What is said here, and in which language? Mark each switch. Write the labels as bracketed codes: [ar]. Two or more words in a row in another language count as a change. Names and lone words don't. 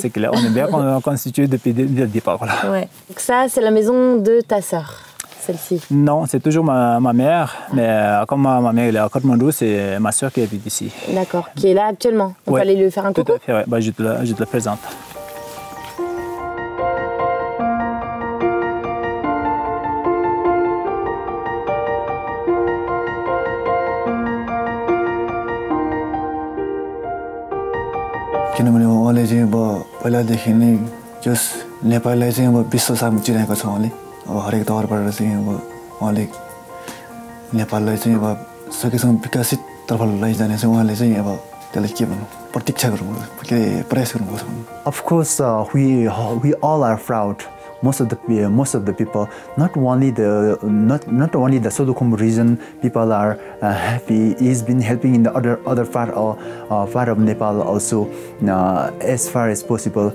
[fr] C'est clair, on est bien constitué depuis le départ. Voilà. Ouais. Donc ça, c'est la maison de ta sœur. Celle-ci? Non, c'est toujours ma mère, mais comme ma mère est à Katmandou, c'est ma soeur qui habite ici. D'accord, qui est là actuellement. On peut aller lui faire un coucou? Tout à fait, ouais. Je te la présente. [ne] किनभने उहाँले चाहिँ अब पहिलादेखि नै जस नेपाललाई चाहिँ अब विश्वसामु चिनाएको छ उहाँले अब हरेक तवरबाट चाहिँ अब उहाँले नेपाललाई चाहिँ अब सकेसम्म विकसित तर्फ लैजाने चाहिँ उहाँले चाहिँ अब त्यसलाई के भन्नु प्रतीक्षा गर्नुभएको के प्रयास गर्नुभएको छ। [en] Of course, we all are proud. Most of the people, not only the Solukhumbu region, people are happy. He's been helping in the other part of Nepal also, as far as possible.